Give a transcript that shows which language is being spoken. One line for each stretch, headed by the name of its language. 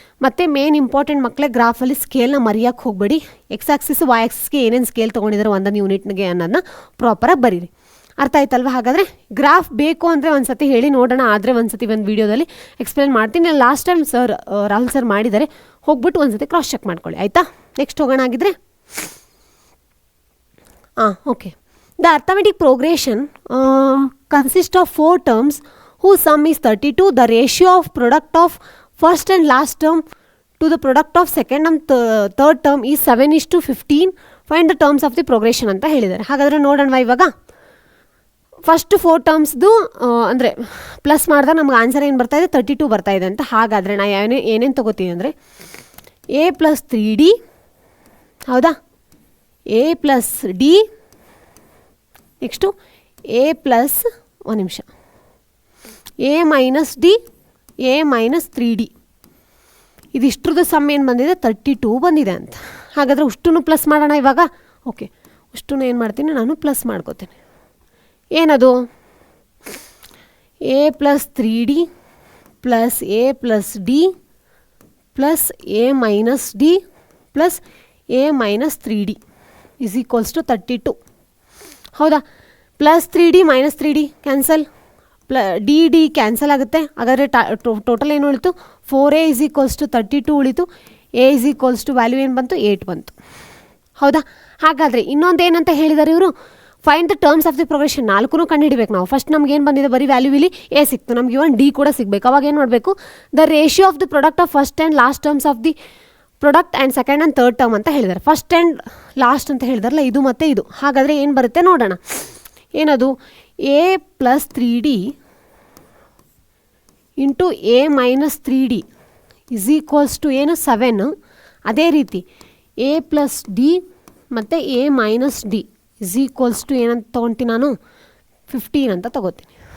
Kannada: ಮತ್ತು main important ಮಕ್ಕಳೇ, ಗ್ರಾಫಲ್ಲಿ ಸ್ಕೇಲ್ನ ಮರೆಯೋಕ್ಕೆ ಹೋಗಬೇಡಿ. ಎಕ್ಸ್ ಆಕ್ಸಿಸ್ ವೈ ಆಕ್ಸಿಸ್ಗೆ ಏನೇನು ಸ್ಕೇಲ್ ತೊಗೊಂಡಿದ್ದಾರೆ ಒಂದೊಂದು ಯೂನಿಟ್ಗೆ ಅನ್ನೋದನ್ನ ಪ್ರಾಪರಾಗಿ ಬರೀರಿ. ಅರ್ಥ ಆಯ್ತಲ್ವ? ಹಾಗಾದರೆ ಗ್ರಾಫ್ ಬೇಕು ಅಂದರೆ ಒಂದು ಸತಿ ಹೇಳಿ ನೋಡೋಣ, ಆದರೆ ಒಂದು ಸತಿ ಒಂದು ವೀಡಿಯೋದಲ್ಲಿ ಎಕ್ಸ್ಪ್ಲೇನ್ ಮಾಡ್ತೀನಿ. ಲಾಸ್ಟ್ ಟೈಮ್ ರಾಹುಲ್ ಸರ್ ಮಾಡಿದ್ದಾರೆ, ಹೋಗ್ಬಿಟ್ಟು ಒಂದು ಸತಿ ಕ್ರಾಸ್ ಚೆಕ್ ಮಾಡ್ಕೊಳ್ಳಿ. ಆಯಿತಾ? ನೆಕ್ಸ್ಟ್ ಹೋಗೋಣ ಆಗಿದ್ರೆ.
English: Okay. The arithmetic progression consists of 4 terms whose sum is 32. The ratio of product of first and last term to the product of second and third term is 7:15. Find the terms of the progression
Kannada: ಅಂತ ಹೇಳಿದ್ದಾರೆ. ಹಾಗಾದರೆ ನೋಡೋಣ ಇವಾಗ. First 4 ಟರ್ಮ್ಸ್ದು ಅಂದರೆ plus ಮಾಡಿದಾಗ ನಮ್ಗೆ answer ಏನು ಬರ್ತಾ ಇದೆ, 32 ಬರ್ತಾ ಇದೆ ಅಂತ. ಹಾಗಾದರೆ ನಾ ಏನೇನು ತೊಗೋತೀನಿ ಅಂದರೆ a + 3d, ಹೌದಾ, a + d, ನೆಕ್ಸ್ಟು a + ಒಂದು ನಿಮಿಷ a - d, a - 3d, ಇದಿಷ್ಟ್ರದ್ದು some ಏನು ಬಂದಿದೆ, 32 ಬಂದಿದೆ ಅಂತ. ಹಾಗಾದರೆ ಅಷ್ಟೂ ಪ್ಲಸ್ ಮಾಡೋಣ ಇವಾಗ. ಓಕೆ, ಅಷ್ಟೂ ಏನು ಮಾಡ್ತೀನಿ ನಾನು, ಪ್ಲಸ್ ಮಾಡ್ಕೋತೀನಿ. ಏನದು, a + 3d + a + d + a - d + a - 3d = 32. ಹೌದಾ? + 3d - 3d cancel, D cancel ಆಗುತ್ತೆ. ಹಾಗಾದರೆ ಟೋಟಲ್ ಏನು ಉಳಿತು, 4a = 32 ಉಳಿತು. a = ವ್ಯಾಲ್ಯೂ ಏನು ಬಂತು, 8 ಬಂತು. ಹೌದಾ? ಹಾಗಾದರೆ ಇನ್ನೊಂದು ಏನಂತ ಹೇಳಿದ್ದಾರೆ ಇವರು,
English: Find the terms of the progression.
Kannada: 4 ಕಂಡುಹಿಡಬೇಕು ನಾವು. ಫಸ್ಟ್ ನಮ್ಗೆ ಏನು ಬಂದಿದೆ, ಬರೀ ವ್ಯಾಲ್ಯೂ ಇಲ್ಲಿ ಎ ಸಿಕ್ತು, ನಮ್ಗೆ ಇವನ್ ಡಿ ಕೂಡ ಸಿಗಬೇಕು. ಅವಾಗ ಏನು ಮಾಡಬೇಕು,
English: the ratio of the product of first and last terms of the product and second and third term
Kannada: ಅಂತ ಹೇಳಿದ್ದಾರೆ. ಫಸ್ಟ್ ಆ್ಯಂಡ್ ಲಾಸ್ಟ್ ಅಂತ ಹೇಳಿದಾರಲ್ಲ, ಇದು ಮತ್ತು ಇದು. ಹಾಗಾದರೆ ಏನು ಬರುತ್ತೆ ನೋಡೋಣ. ಏನದು, a + 3d into a - 3d = ಏನು, 7. ಅದೇ ರೀತಿ a + d ಮತ್ತು a - d = ಏನಂತ ತೊಗೊತೀನಿ ನಾನು, 15 ಅಂತ ತೊಗೋತೀನಿ.